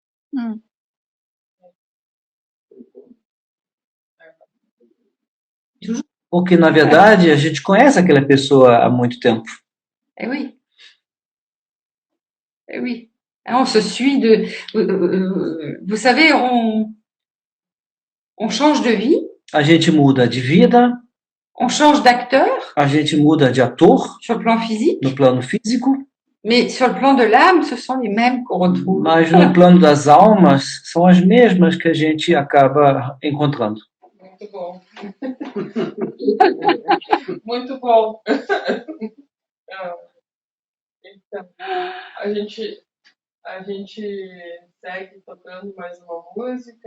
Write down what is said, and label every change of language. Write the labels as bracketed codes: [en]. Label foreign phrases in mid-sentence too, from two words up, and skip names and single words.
[pt] Hum. Porque, na verdade, a gente conhece aquela pessoa há muito tempo. [fr] Eh oui. Eh oui. Hein, on se suit de. Vous savez, on change de vie, [pt] A gente muda de vida, [fr] on change d'acteur [pt] a gente muda de ator [fr] sur le plan physique, [pt] no plano físico, [fr] mais sur le plan de l'âme, ce sont les mêmes qu'on retrouve. [pt] mas no plano das almas são as mesmas que a gente acaba encontrando. Muito bom. Muito bom. Ah, então, a gente segue tocando mais uma música.